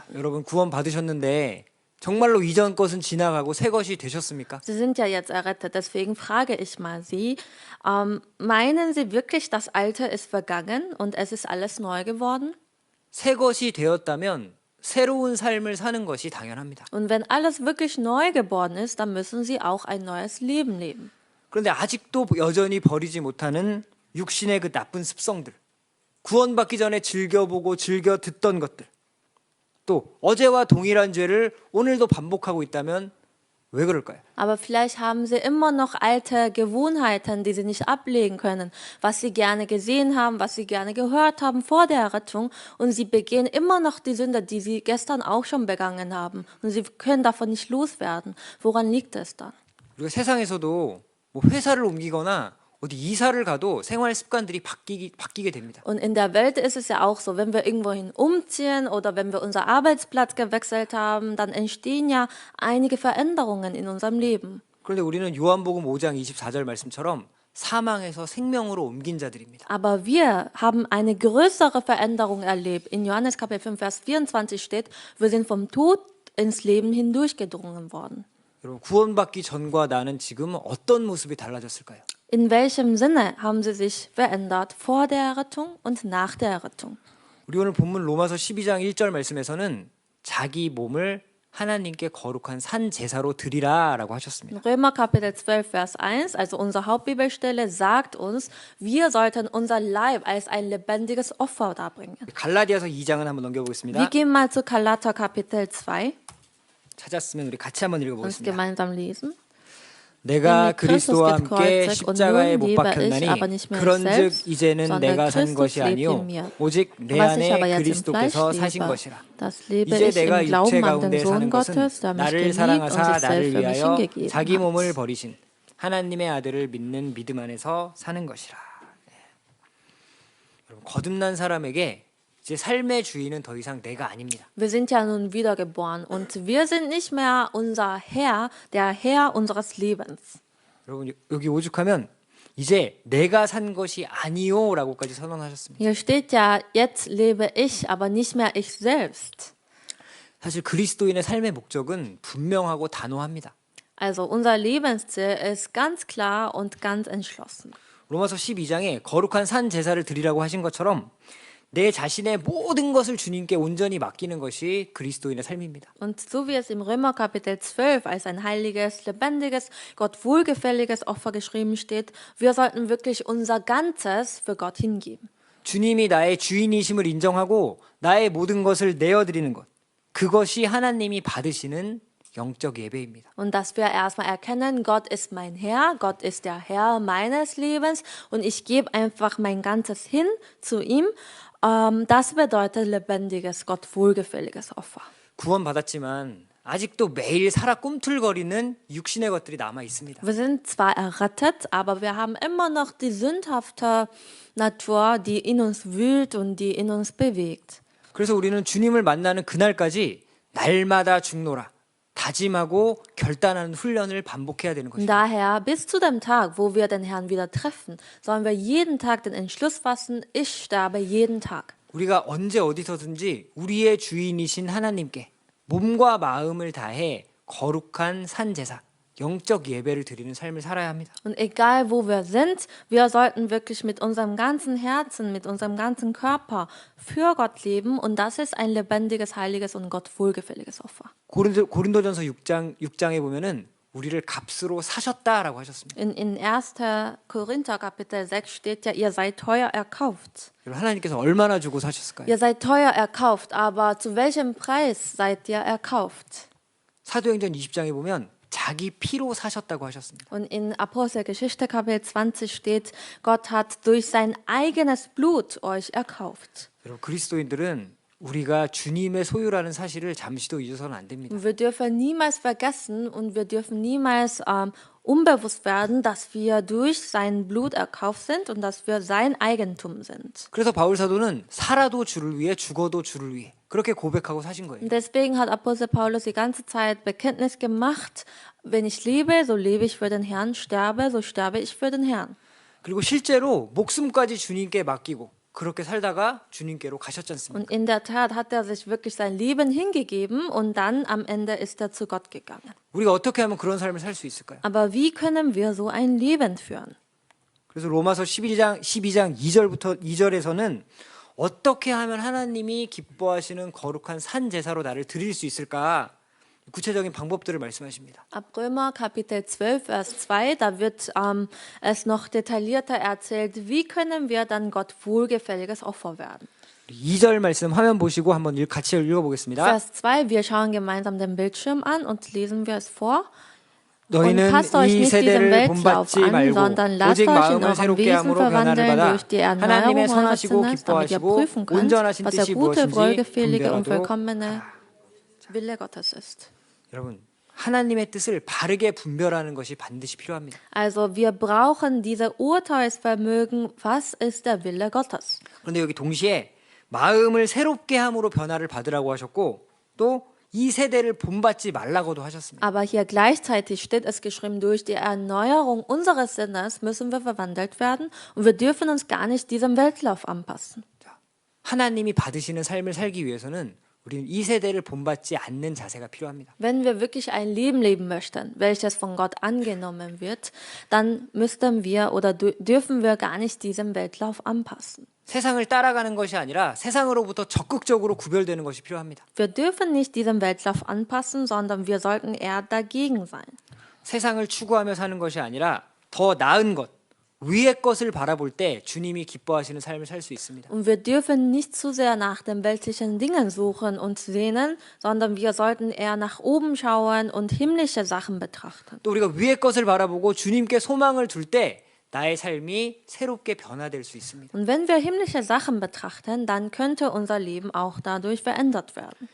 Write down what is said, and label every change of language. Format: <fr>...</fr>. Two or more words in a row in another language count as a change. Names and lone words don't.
<ko>여러분 구원 받으셨는데 정말로 이전 것은 지나가고 새 것이 되셨습니까?</ko> <de>Sie sind ja jetzt errettet, deswegen frage ich mal Sie, meinen Sie wirklich, das Alte ist vergangen und es ist alles neu geworden?</de> <ko>새 것이 되었다면 새로운 삶을 사는 것이 당연합니다.</ko> <de>Und wenn alles wirklich neu geworden ist, dann müssen Sie auch ein neues Leben leben.</de> <ko>그런데 아직도 여전히 버리지 못하는 육신의 그 나쁜 습성들, 구원받기 전에 즐겨보고 즐겨 듣던 것들, 또 어제와 동일한 죄를 오늘도 반복하고 있다면 왜 그럴까요?</ko> <de>Aber vielleicht haben Sie immer noch alte Gewohnheiten, die Sie nicht ablegen können, was Sie gerne gesehen haben, was Sie gerne gehört haben vor der Errettung und Sie begehen immer noch die Sünde, die Sie gestern auch schon begangen haben und Sie können davon nicht loswerden. Woran liegt es dann?</de> <ko>우리가 세상에서도 뭐 회사를 옮기거나 어디 이사를 가도 생활 습관들이 바뀌게 됩니다.</ko> <de>Und in der Welt ist es ja auch so, wenn wir irgendwohin umziehen oder wenn wir unseren Arbeitsplatz gewechselt haben, dann entstehen ja einige Veränderungen in unserem Leben.</de> <ko>그런데 우리는 요한복음 5장 24절 말씀처럼 사망에서 생명으로 옮긴 자들입니다.</ko> <de>Aber wir haben eine größere Veränderung erlebt. In Johannes Kapitel 5, Vers 24 steht, wir sind vom Tod ins Leben hindurchgedrungen worden.</de> <ko>여러분 구원받기 전과 나는 지금 어떤 모습이 달라졌을까요?</ko> <de>In welchem Sinne haben sie sich verändert vor der Errettung und nach der Errettung?</de> <ko>우리 오늘 본문 로마서 12장 1절 말씀에서는 자기 몸을 하나님께 거룩한 산 제사로 드리라라고 하셨습니다.</ko> <de>Römer Kapitel 12, Vers 1, also unsere Hauptbibelstelle, sagt uns, wir sollten unser Leib als ein lebendiges Opfer darbringen.</de> <ko>갈라디아서 2장은 한번 넘겨보겠습니다.</ko> <de>Wir gehen mal zu Galater Kapitel 2,</de> <ko>찾았으면 우리 같이 한번</ko> <de>uns</de> <ko>읽어보겠습니다.</ko> <de>gemeinsam lesen.</de> <ko>내가 그리스도와 함께</ko> <de>gekreuzigt</de> <ko>십자가에</ko> <de>und nun</de> <ko>못</ko> <de>lebe ich,</de> <ko>박혔나니</ko> <de>aber nicht mehr</de> <ko>그런즉</ko> <de>selbst,</de> <ko>이제는</ko> <de>sondern</de> <ko>내가 산</ko> <de>Christus</de> <ko>것이</ko> <de>lebt</de> <ko>아니요</ko> <de>in mir.</de> <ko>오직 내</ko> <de>Was ich aber</de> <ko>안에</ko> <de>jetzt im</de> <ko>그리스도께서</ko> <de>Fleisch</de> <ko>사신</ko> <de>lebe,</de> <ko>것이라.</ko> <de>das lebe</de> <ko>이제</ko> <de>ich</de> <ko>내가</ko> <de>im</de> <ko>육체</ko> <de>Glauben an</de> <ko>가운데</ko> <de>den Sohn</de> <ko>사는 것은</ko> <de>Gottes, der mich</de> <ko>나를</ko> <de>geliebt und</de> <ko>사랑하사</ko> <de>sich</de> <ko>나를</ko> <de>selbst für mich</de> <ko>위하여</ko> <de>hingegeben</de> <ko>자기 몸을</ko> <de>hat.</de> <ko>버리신 하나님의 아들을 믿는 믿음 안에서 사는 것이라. 여러분, 거듭난 사람에게 이제 삶의 주인은 더 이상 내가 아닙니다.</ko> <de>Wir sind ja nun wiedergeboren und wir sind nicht mehr unser Herr, der Herr unseres Lebens.</de> <ko>여러분, 여기 오죽하면 이제 내가 산 것이 아니요라고까지 선언하셨습니다.</ko> <de>Hier steht ja, jetzt lebe ich, aber nicht mehr ich selbst.</de> <ko>사실 그리스도인의 삶의 목적은 분명하고 단호합니다.</ko> <de>Also unser Lebensziel ist ganz klar und ganz entschlossen.</de> <ko>로마서 12장에 거룩한 산 제사를 드리라고 하신 것처럼 내 자신의 모든 것을 주님께 온전히 맡기는 것이 그리스도인의 삶입니다.</ko> <de>Und so wie es im Römer Kapitel 12 als ein heiliges, lebendiges, Gott wohlgefälliges Opfer geschrieben steht, wir sollten wirklich unser Ganzes für Gott hingeben.</de> <ko>주님이 나의 주인이심을 인정하고 나의 모든 것을 내어드리는 것, 그것이 하나님이 받으시는 영적 예배입니다.</ko> <de>Und dass wir erstmal erkennen, Gott ist mein Herr, Gott ist der Herr meines Lebens und ich gebe einfach mein Ganzes hin zu ihm. Das bedeutet lebendiges, Gott wohlgefälliges Opfer.</de> <ko>구원 받았지만 아직도 매일 살아 꿈틀거리는 육신의 것들이 남아 있습니다.</ko> <de>Wir sind zwar errettet, aber wir haben immer noch die sündhafte Natur, die in uns wühlt und die in uns bewegt.</de> <ko>그래서 우리는 주님을 만나는 그날까지 날마다 죽노라 다짐하고 결단하는 훈련을 반복해야 되는</ko> <de>Und</de> <ko>것입니다.</ko> <de>daher, bis zu dem Tag, wo wir den Herrn wieder treffen, sollen wir jeden Tag den Entschluss fassen, ich sterbe jeden Tag.</de> <ko>우리가 언제 어디서든지 우리의 주인이신 하나님께 몸과 마음을 다해 거룩한 산 제사, 영적 예배를 드리는 삶을 살아야 합니다.</ko> <de>Und egal wo wir sind, wir sollten wirklich mit unserem ganzen Herzen, mit unserem ganzen Körper für Gott leben. Und das ist ein lebendiges, heiliges und Gott wohlgefälliges Opfer.</de> <ko>고린도전서 6장에 보면은 우리를 값으로 사셨다라고 하셨습니다.</ko> <de>In 1. Korinther Kapitel 6 steht ja, ihr seid teuer erkauft.</de> <ko>여러분, 하나님께서 얼마나 주고 사셨을까요?</ko> <de>Ihr seid teuer erkauft, aber zu welchem Preis seid ihr erkauft?</de> <ko>사도행전 20장에 보면 자기 피로 사셨다고 하셨습니다.</ko> <de>Und in Apostelgeschichte Kapitel 20 steht, Gott hat durch sein eigenes Blut euch erkauft.</de> <ko>여러분, 그리스도인들은 우리가 주님의 소유라는 사실을 잠시도 잊어서는 안 됩니다.</ko> <de>Und wir dürfen niemals vergessen und wir dürfen niemals unbewusst werden, dass wir durch sein Blut erkauft sind und dass wir sein Eigentum sind.</de> <ko>그래서 바울 사도는 살아도 주를 위해 죽어도 주를 위해 그렇게 고백하고 사신 거예요.</ko> <de>Und deswegen hat Apostel Paulus die ganze Zeit Bekenntnis gemacht, wenn ich lebe, so lebe ich für den Herrn, sterbe, so sterbe ich für den Herrn.</de> <ko>그리고 실제로 목숨까지 주님께 맡기고 그렇게 살다가 주님께로 가셨지 않습니까?</ko> <de>Und in der Tat hat er sich wirklich sein Leben hingegeben und dann am Ende ist er zu Gott gegangen.</de> <ko>우리가 어떻게 하면 그런 삶을 살 수 있을까요?</ko> <de>Aber wie können wir so ein Leben führen?</de> <ko>그래서 로마서 12장 2절에서는 어떻게 하면 하나님이 기뻐하시는 거룩한 산 제사로 나를 드릴 수 있을까? 구체적인 방법들을 말씀하십니다.</ko> <de>Ab Römer Kapitel 12, Vers 2, da wird es noch detaillierter erzählt, wie können wir dann Gott wohlgefälliges Opfer werden.</de> <ko>2절 말씀 화면 보시고 한번 같이 읽어보겠습니다.</ko> <de>Vers 2, wir schauen gemeinsam den Bildschirm an und lesen wir es vor. Und</de> <ko>너희는</ko> <de>passt euch</de> <ko>이</ko> <de>nicht diesem</de> <ko>세대를</ko> <de>Weltlauf</de> <ko>본받지</ko> <de>an,</de> <ko>말고</ko> <de>sondern lasst</de> <ko>오직</ko> <de>euch in</de> <ko>마음을</ko> <de>eurem</de> <ko>새롭게</ko> <de>Wesen</de> <ko>함으로 변화를</ko> <de>verwandeln</de> <ko>받아</ko> <de>durch die Erneuerung</de> <ko>하나님의</ko> <de>eures</de> <ko>선하시고</ko> <de>Sinnes, damit ihr</de> <ko>기뻐하시고</ko> <de>prüfen könnt,</de> <ko>온전하신</ko> <de>was der</de> <ko>뜻이</ko> <de>gute,</de> <ko>무엇인지</ko> <de>wohlgefällige und</de> <ko>분별하도록</ko> <de>vollkommene Wille Gottes ist.</de> <ko>여러분, 하나님의 뜻을 바르게 분별하는 것이 반드시 필요합니다.</ko> <de>Also wir brauchen diese Urteilsvermögen, was ist der Wille Gottes.</de> <ko>그런데 여기 동시에 마음을 새롭게 함으로 변화를 받으라고 하셨고 또 이 세대를 본받지 말라고도 하셨습니다.</ko> <de>Aber hier gleichzeitig steht es geschrieben, durch die Erneuerung unseres Sinnes müssen wir verwandelt werden und wir dürfen uns gar nicht diesem Weltlauf anpassen.</de> <ko>자, 하나님이 받으시는 삶을 살기 위해서는 우리는 이 세대를 본받지 않는 자세가 필요합니다.</ko> <de>Wenn wir wirklich ein Leben leben möchten, welches von Gott angenommen wird, dann müssten wir oder dürfen wir gar nicht diesem Weltlauf anpassen.</de> <ko>세상을 따라가는 것이 아니라 세상으로부터 적극적으로 구별되는 것이 필요합니다.</ko> <de>Wir dürfen nicht diesem Weltlauf anpassen, sondern wir sollten eher dagegen sein.</de> <ko>세상을 추구하며 사는 것이 아니라 더 나은 것, 위의 것을 바라볼 때 주님이 기뻐하시는 삶을 살 수 있습니다.</ko> <de>Und wir dürfen nicht zu sehr nach den weltlichen Dingen suchen und sehnen, sondern wir sollten eher nach oben schauen und himmlische Sachen betrachten.</de> <ko>또 우리가 위의 것을 바라보고 주님께 소망을 둘 때 나의 삶이 새롭게 변화될 수 있습니다.</ko> <de>Und wenn wir himmlische Sachen betrachten, dann könnte unser Leben auch dadurch verändert werden.</de>